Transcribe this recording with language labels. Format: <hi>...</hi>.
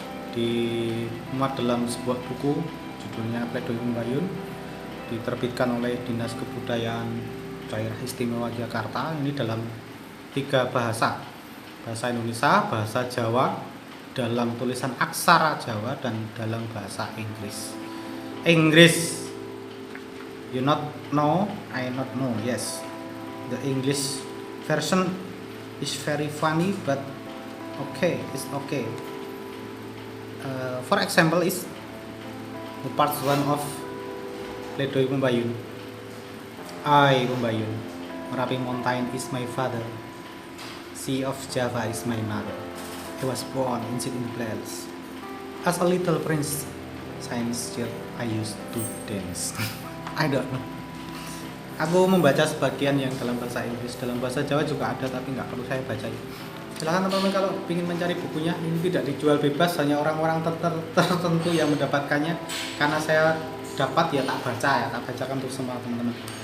<id>Dimuat dalam sebuah buku judulnya Pledoi Pembayun, diterbitkan oleh Dinas Kebudayaan Daerah Istimewa Jakarta. Ini dalam 3 bahasa Indonesia, bahasa Jawa, dalam tulisan aksara Jawa, dan dalam bahasa Inggris.</id> <en>You not know, I not know. Yes, the English version is very funny, but okay, it's okay. For example, is the part 1 of Pledoi Pembayun. I, Pembayun, Merapi Mountain is my father, Sea of Java is my mother. I was born in Sydney Plains. As a little prince, science still I used to dance. I don't know.</en> <id>Aku membaca sebagian yang dalam bahasa Inggris, dalam bahasa Jawa juga ada, tapi nggak perlu saya baca. Silahkan teman-teman kalau ingin mencari bukunya, ini tidak dijual bebas, hanya orang-orang tertentu yang mendapatkannya. Karena saya dapat ya tak baca, ya tak bacakan untuk semua teman-teman.</id>